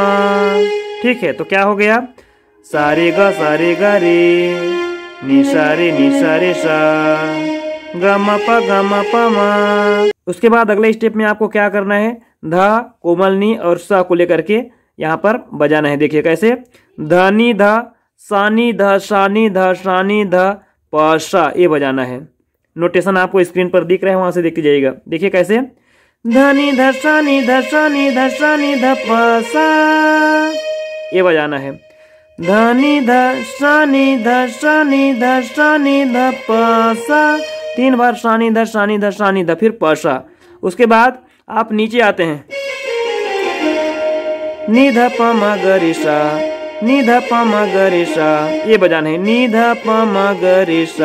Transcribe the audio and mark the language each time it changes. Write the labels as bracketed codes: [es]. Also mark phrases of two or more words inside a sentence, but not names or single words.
[hi] ठीक है, तो क्या हो गया, सारे गा रे, नी सा रे सा, ग म प म। उसके बाद अगले स्टेप में आपको क्या करना है, ध कोमल नी और सा को लेकर के यहाँ पर बजाना है। देखिए कैसे, ध नी ध, सा नी ध, सा नी ध, सा नी ध, प सा, ये बजाना है। नोटेशन आपको स्क्रीन पर दिख रहा है, वहां से देखते जाइएगा। देखिए कैसे, ध नी ध, सा नी ध, सा नी ध, सा नी ध, प सा, ये बजाना है। ध नी ध, सा नी ध, सा नी ध, सा नी ध, प सा। 3 बार सा नी ध, सा नी ध, सा नी ध, फिर प सा। उसके बाद आप नीचे आते हैं, नी ध प म ग रे सा, नी ध प म ग रे सा, ये बजाना है, नी ध प म ग रे सा।